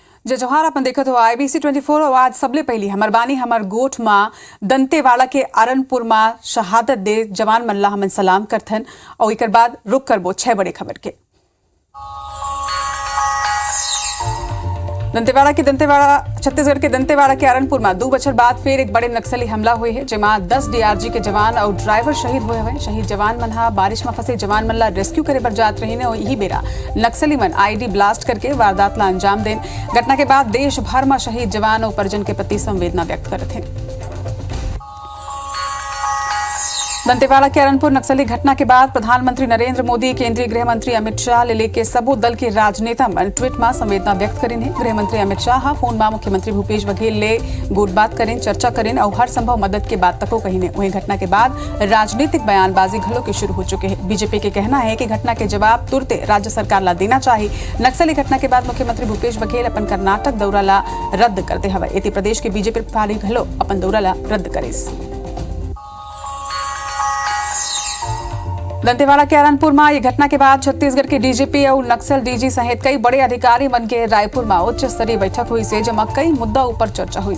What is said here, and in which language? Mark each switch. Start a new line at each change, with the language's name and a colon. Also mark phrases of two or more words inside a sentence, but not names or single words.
Chhattisgarhi: जे जोहार अपन देखत हो IBC 24 और आज सबले पहली हमर बानी हमर गोठ मां दंतेवाड़ा के अरनपुर मां शहादत दे जवान मन ला हमन सलाम करथन और एकर बाद रुक करबो 6 बड़े खबर के। छत्तीसगढ़ के दंतेवाड़ा के अरनपुर में 2 बछर बाद फिर एक बड़े नक्सली हमला हुए है जेमा 10 DRG के जवान और ड्राइवर शहीद हुए हैं। शहीद जवान मन बारिश में फंसे जवान मन ला रेस्क्यू करे बर जात रही ने और यही बेरा नक्सली मन ID ब्लास्ट करके वारदात ला अंजाम देन। घटना के बाद देश भर में शहीद जवान और परिजन के प्रति संवेदना व्यक्त करते हैं। दंतेवाड़ा के अरनपुर नक्सली घटना के बाद प्रधानमंत्री नरेंद्र मोदी, केंद्रीय गृह मंत्री अमित शाह ले के सबो दल के राजनेता मन ट्वीट में संवेदना व्यक्त करें। गृह मंत्री अमित शाह फोन में मुख्यमंत्री भूपेश बघेल ले गोट बात करें, चर्चा करें और हर संभव मदद के बात तको कही ने। वहीं घटना के बाद राजनीतिक बयानबाजी घलो के शुरू हो चुके हैं। बीजेपी के कहना है कि घटना के जवाब तुरंत राज्य सरकार ला देना चाहिए। नक्सली घटना के बाद मुख्यमंत्री भूपेश बघेल अपन कर्नाटक दौरा ला रद्द करते हवे। इति प्रदेश के बीजेपी पार्टी घलो अपन दौरा ला रद्द करे। दंतेवाड़ा के अरनपुर में ये घटना के बाद छत्तीसगढ़ के DGP और नक्सल DG सहित कई बड़े अधिकारी मन के रायपुर में उच्च स्तरीय बैठक हुई से जमा कई मुद्दा ऊपर चर्चा हुई।